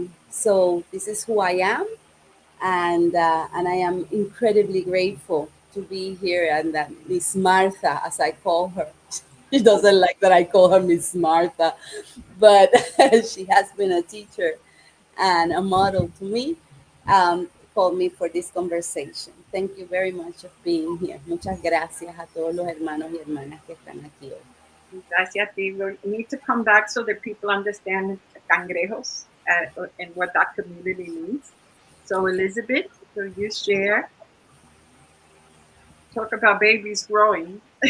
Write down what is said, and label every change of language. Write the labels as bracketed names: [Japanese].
[English] So this is who I am, and I am incredibly grateful to be here. And that Miss Martha, as I call her, she doesn't like that I call her Miss Martha, but she has been a teacher and a model to me. Called me for this conversation. Thank you very much for being here. [Spanish] Muchas gracias a todos los hermanos y hermanas que están aquí hoy. [English] Gracias, we need to come back so that people understand cangrejos and what that community means. So Elizabeth, will you share? Talk about babies growing.